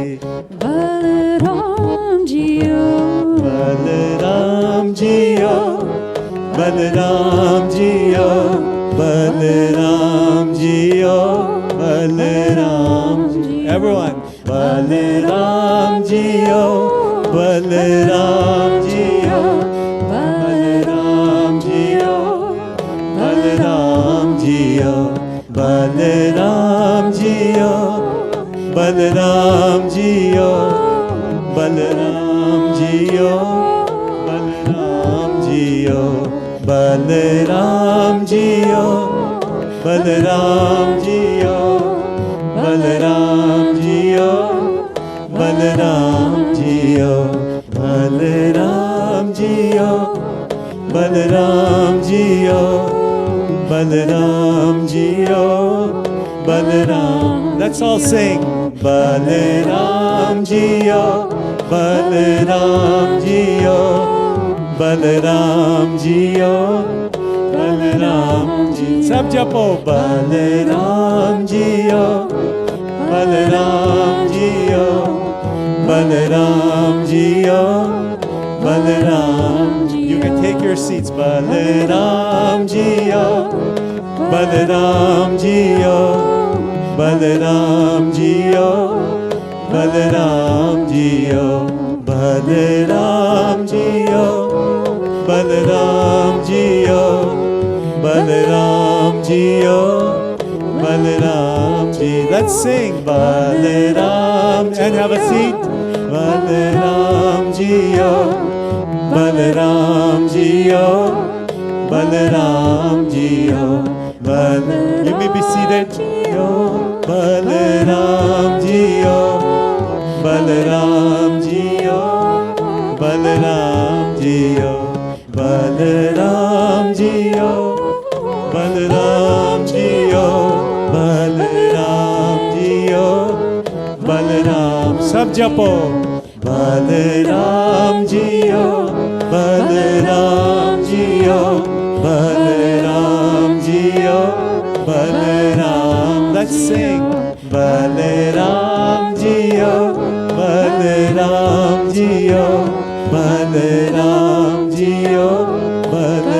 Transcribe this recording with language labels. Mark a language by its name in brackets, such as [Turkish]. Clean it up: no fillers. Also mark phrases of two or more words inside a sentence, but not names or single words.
[Hindi] बलराम जियो बलराम जियो बलराम जियो बलराम जियो, बलराम जियो. [English] Everyone. [Hindi] बलराम जियो, बलराम जियो, बलराम जियो, बलराम जियो, बलराम जियो, बलराम जियो, बलराम जियो, बलराम जियो. बलराम जियो, बलराम जियो, बलराम जियो, बलराम जियो, बलराम जियो, बलराम जियो, बलराम जियो, Balaram. [English] Let's all sing. [Hindi] बलराम जियो, बलराम जियो. बलराम जियो, बलराम जियो. सब जपो. बलराम जियो, बलराम जियो, बलराम जियो, बलराम जियो. [English] You can take your seats. [Hindi] बलराम जियो, बलराम जियो, बलराम जियो, बलराम जियो, बलराम जियो. बलराम जियो, बलराम जियो, बलराम जियो. [English] Let's sing Balaram and have a seat. [Hindi] बलराम जियो, बलराम जियो, बलराम जियो, [English] You may be seated. [Hindi] बलराम जियो, बलराम जियो, बलराम जियो. बलराम जियो, बलराम जियो, बलराम जियो, बलराम. सब जपो. बलराम जियो, बलराम जियो, बलराम जियो, Balaram. [English] Let's sing. [Hindi] बलराम जियो, बलराम जियो, बलराम जियो, बलराम.